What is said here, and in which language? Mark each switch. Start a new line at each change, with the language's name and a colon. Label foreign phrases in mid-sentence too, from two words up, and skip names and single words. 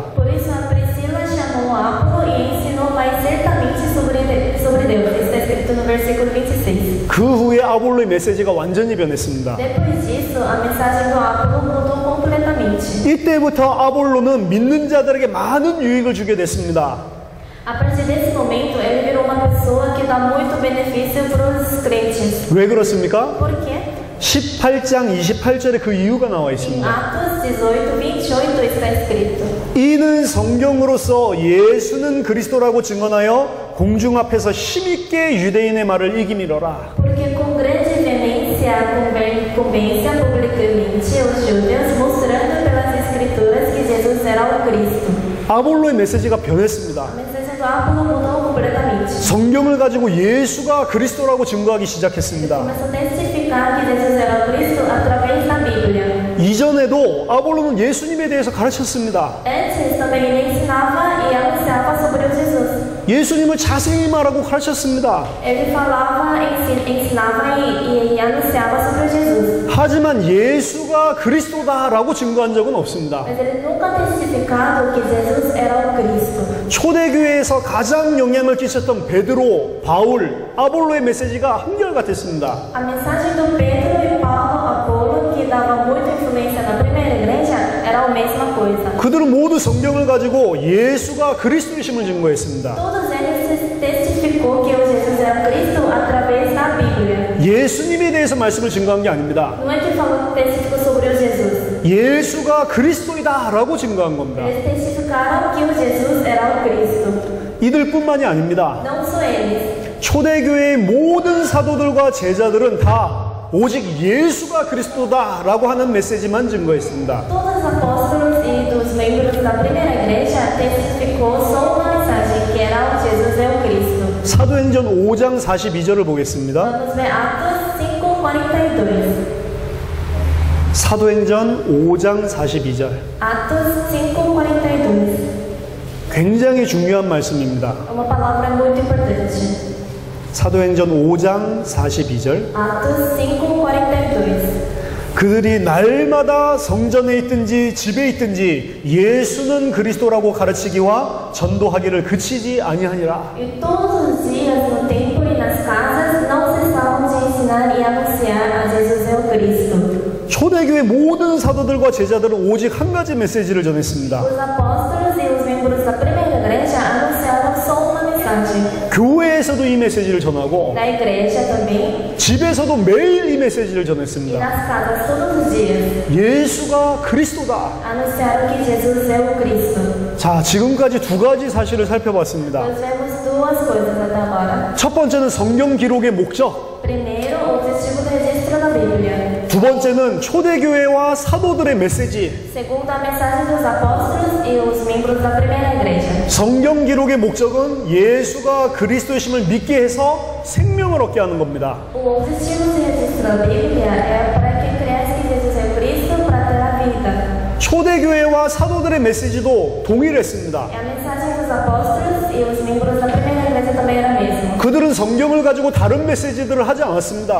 Portuguese: Por isso a Priscila chamou Apolo e ensinou mais certamente sobre Deus. Está escrito no versículo 26.
Korean: 그 후에 아볼로의 메시지가 완전히 변했습니다.
Portuguese: Depois disso, a mensagem do Apolo mudou completamente.
Korean: 이때부터 아볼로는 믿는 자들에게 많은 유익을 주게 됐습니다.
Portuguese: A partir desse momento, ele virou uma pessoa que dá muito benefício para os crentes.
Korean: 왜 그렇습니까?
Portuguese: Por quê?
Korean: 18장 28절에 그 이유가 나와
Portuguese: Em
Korean: 있습니다.
Portuguese: Atos 18, 28 está escrito:
Korean: 이는 성경으로서 예수는 그리스도라고 증언하여 공중 앞에서 힘있게 유대인의 말을 이기미러라.
Portuguese: Porque com grande veemência convence publicamente os judeus, mostrando pelas escrituras que Jesus era o Cristo.
Korean: 아볼로의 메시지가 변했습니다.
Portuguese: A mensagem do Apolo mudou completamente.
Korean: 성경을 가지고 예수가 그리스도라고 증거하기 시작했습니다.
Portuguese: Começou a testificar que Jesus era o Cristo através da Bíblia.
Korean: 이전에도 아볼로는 예수님에 대해서 가르쳤습니다.
Portuguese: Antes também ele ensinava e anunciava sobre o Jesus.
Korean: 예수님을 자세히 말하고 가르쳤습니다.
Portuguese: Ele falava, ensinava e anunciava sobre o Jesus.
Korean: 하지만 예수가 그리스도다라고 증거한 적은 없습니다.
Portuguese: Mas ele nunca testificado que Jesus era o Cristo.
Korean: 초대교회에서 가장 영향을 끼쳤던 베드로, 바울, 아볼로의 메시지가 한결같았습니다.
Portuguese: A mensagem do Pedro e Paulo, Apolo, que dava muita influência na primeira igreja, era a mesma coisa.
Korean: 그들은 모두 성경을 가지고 예수가 그리스도이심을 증거했습니다.
Portuguese: Todos eles testificou que o Jesus era Cristo através da Bíblia.
Korean: 예수님에 대해서 말씀을 증거한 게 아닙니다.
Portuguese: Não é que falou que testificou sobre o Jesus.
Korean: 예수가 그리스도이다라고 증거한 겁니다.
Portuguese: Eles testificaram que o Jesus era o Cristo.
Korean: 이들뿐만이 아닙니다.
Portuguese: Não só eles.
Korean: 초대교회의 모든 사도들과 제자들은 다 오직 예수가 그리스도다라고 하는 메시지만 증거했습니다.
Portuguese: Todos os apóstolos e dos membros da primeira igreja testificou só uma mensagem, que era o Jesus é o Cristo.
Korean: 사도행전 5장 42절을 보겠습니다.
Portuguese: Vamos ver Atos 5:42.
Korean: 사도행전 5장 42절.
Portuguese: Atos 5:42.
Korean: 굉장히 중요한 말씀입니다.
Portuguese: Uma palavra muito importante.
Korean: 사도행전 5장 42절.
Portuguese: Atos 5:42.
Korean: 그들이 날마다 성전에 있든지 집에 있든지 예수는 그리스도라고 가르치기와 전도하기를 그치지 아니하니라.
Portuguese: E todos os dias no templo e nas casas não cessavam de ensinar e anunciar a Jesus é o Cristo.
Korean: 초대교회 모든 사도들과 제자들은 오직 한 가지 메시지를 전했습니다.
Portuguese: Os apóstolos e os membros da primeira igreja anunciaram só uma mensagem.
Korean: 교회에서도 이 메시지를 전하고
Portuguese: Na igreja também
Korean: 집에서도 매일 이 메시지를
Portuguese: e
Korean: 전했습니다.
Portuguese: nas casas todos os dias.
Korean: 예수가 그리스도다.
Portuguese: Anunciaram que Jesus é o Cristo.
Korean: 자, 지금까지 두 가지 사실을 살펴봤습니다.
Portuguese: Nós vemos duas coisas até agora.
Korean: 첫 번째는 성경 기록의 목적.
Portuguese: Primeiro, o testigo do registro da Bíblia.
Korean: 두 번째는 초대교회와 사도들의 메시지.
Portuguese: Segundo, a mensagem dos apóstolos e os membros da primeira igreja.
Korean: 성경 기록의 목적은 예수가 그리스도이심을 믿게 해서 생명을 얻게 하는 겁니다.
Portuguese: O objetivo do registro da Bíblia é para que cresça que Jesus é o Cristo para ter a vida.
Korean: 초대교회와 사도들의 메시지도 동일했습니다.
Portuguese: E a mensagem dos apóstolos e os membros da primeira igreja também era a mesma.
Korean: 그들은 성경을 가지고 다른 메시지들을 하지 않았습니다.